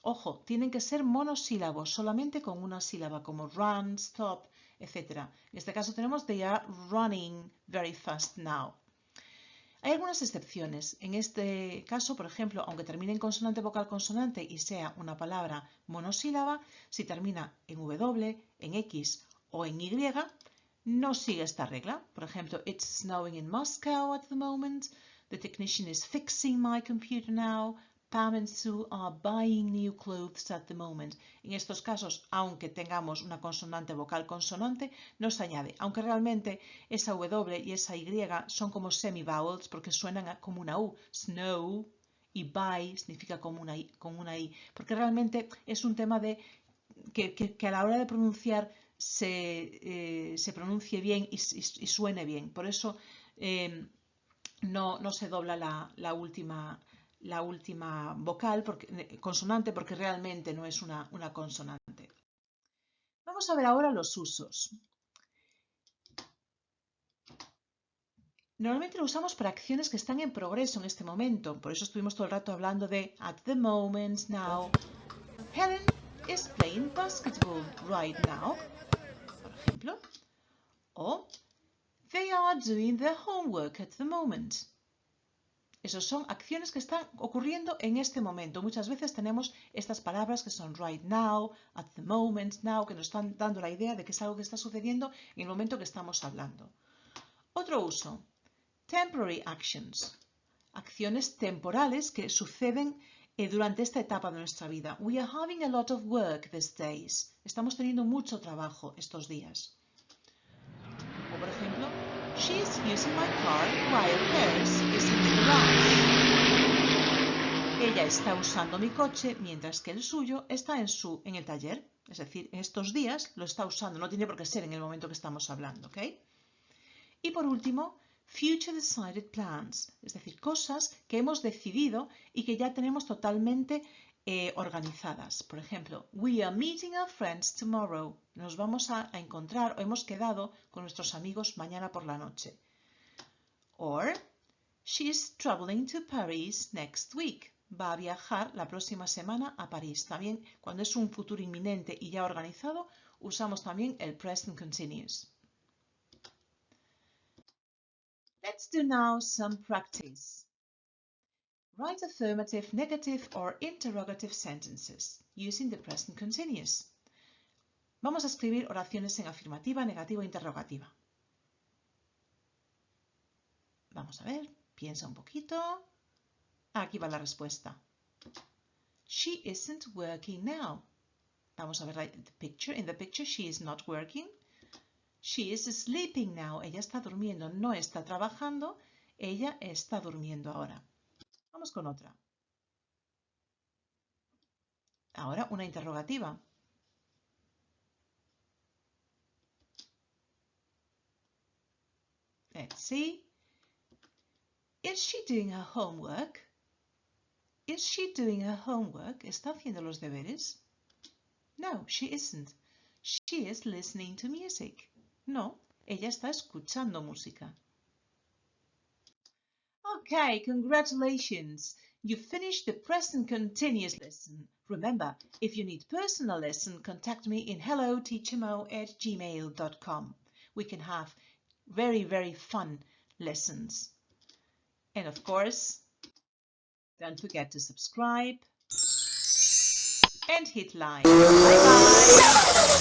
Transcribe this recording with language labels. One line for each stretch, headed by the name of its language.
Spanish: Ojo, tienen que ser monosílabos, solamente con una sílaba, como run, stop, etc. En este caso tenemos
English: they are running very fast now.
Spanish: Hay algunas excepciones. En este caso, por ejemplo, aunque termine en consonante vocal consonante y sea una palabra monosílaba, si termina en W, en X o en Y, no sigue esta regla. Por ejemplo,
English: it's snowing in Moscow at the moment. The technician is fixing my computer now. Pam and Sue are buying new clothes at the moment.
Spanish: En estos casos, aunque tengamos una consonante vocal consonante, no se añade, aunque realmente esa W y esa Y son como semi-vowels porque suenan como una U. Snow y buy significa como una I, porque realmente es un tema de que a la hora de pronunciar se pronuncie bien y suene bien. Por eso no se dobla la última vocal, consonante, porque realmente no es una consonante. Vamos a ver ahora los usos. Normalmente lo usamos para acciones que están en progreso en este momento. Por eso estuvimos todo el rato hablando de
English: at the moment, now. Helen is playing basketball right now,
Spanish: por ejemplo.
English: O they are doing their homework at the moment.
Spanish: Esas son acciones que están ocurriendo en este momento. Muchas veces tenemos estas palabras que son
English: right now, at the moment, now,
Spanish: que nos están dando la idea de que es algo que está sucediendo en el momento que estamos hablando. Otro uso,
English: temporary actions,
Spanish: acciones temporales que suceden durante esta etapa de nuestra vida.
English: We are having a lot of work these days.
Spanish: Estamos teniendo mucho trabajo estos días. O por ejemplo,
English: she is using my car while hers is in the garage.
Spanish: Ella está usando mi coche mientras que el suyo está en el taller. Es decir, en estos días lo está usando. No tiene por qué ser en el momento que estamos hablando, ¿ok? Y por último,
English: future decided plans.
Spanish: Es decir, cosas que hemos decidido y que ya tenemos totalmente organizadas. Por ejemplo,
English: we are meeting our friends tomorrow.
Spanish: Nos vamos a encontrar o hemos quedado con nuestros amigos mañana por la noche.
English: Or, she is traveling to Paris next week.
Spanish: Va a viajar la próxima semana a París. También, cuando es un futuro inminente y ya organizado, usamos también el present continuous.
English: Let's do now some practice. Write affirmative, negative, or interrogative sentences using the present continuous.
Spanish: Vamos a escribir oraciones en afirmativa, negativa o interrogativa. Vamos a ver, piensa un poquito. Aquí va la respuesta.
English: She isn't working now.
Spanish: Vamos a ver
English: the picture. In the picture, she is not working. She is sleeping now.
Spanish: Ella está durmiendo, no está trabajando. Ella está durmiendo ahora. Vamos con otra. Ahora una interrogativa.
English: Let's see. Is she doing her homework? Is she doing her homework?
Spanish: ¿Está haciendo los deberes?
English: No, she isn't. She is listening to music.
Spanish: No, ella está escuchando música.
English: Okay, congratulations! You finished the present continuous lesson. Remember, if you need personal lesson, contact me in helloteachermo@gmail.com. We can have very, very fun lessons. And of course, don't forget to subscribe and hit like. Bye bye!